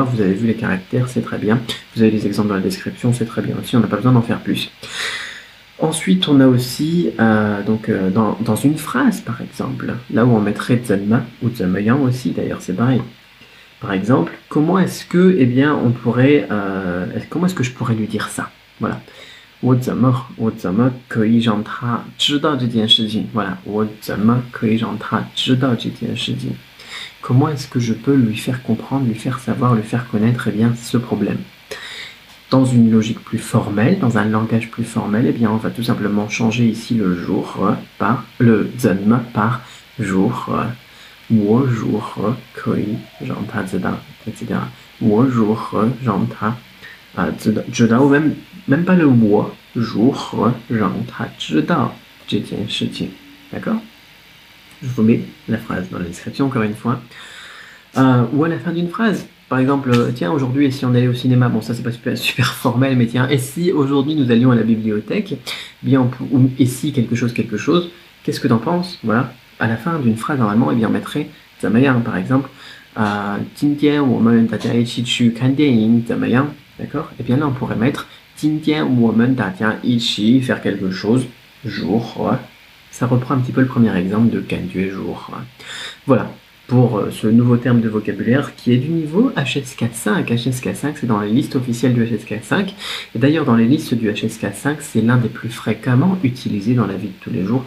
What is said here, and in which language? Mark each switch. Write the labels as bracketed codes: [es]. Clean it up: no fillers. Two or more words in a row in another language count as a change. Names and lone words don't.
[fr] Vous avez vu les caractères, c'est très bien. Vous avez les exemples dans la description, c'est très bien aussi, on n'a pas besoin d'en faire plus. Ensuite, on a aussi, dans une phrase par exemple, là où on mettrait Zanma ou Zamayan aussi, d'ailleurs c'est pareil. Par exemple, comment est-ce que, comment est-ce que je pourrais lui dire ça? Voilà. [zh] 我怎么可以让他知道这件事情 [fr] Voilà. [zh] 我怎么可以让他知道这件事情 [fr] Comment est-ce que je peux lui faire comprendre, lui faire savoir, lui faire connaître ce problème? Dans une logique plus formelle, dans un langage plus formel, on va tout simplement changer ici le jour par le zhenme par jour. [zh] 我如何可以让他知道 etc. 我如何让他知道 [fr] ou même pas le [zh] 我如何让他知道这件事情 [fr] D'accord? Je vous mets la phrase dans la description encore une fois. Ou à la fin d'une phrase. Par exemple, tiens, aujourd'hui, et si on allait au cinéma? Bon, ça, c'est pas super formel, mais tiens, et si aujourd'hui nous allions à la bibliothèque? Ou et si quelque chose, qu'est-ce que t'en penses? Voilà. À la fin d'une phrase, normalement, on mettrait 怎么样, par exemple. [zh] 今天我们大家一起去看电影, 怎么样? [fr] D'accord? Et bien là, on pourrait mettre [zh] 今天我们大家一起 [fr] faire quelque chose, jour. Ça reprend un petit peu le premier exemple de 感觉 jour. Voilà. Pour ce nouveau terme de vocabulaire qui est du niveau HSK5. HSK5, c'est dans les listes officielles du HSK5. Et d'ailleurs, dans les listes du HSK5, c'est l'un des plus fréquemment utilisés dans la vie de tous les jours.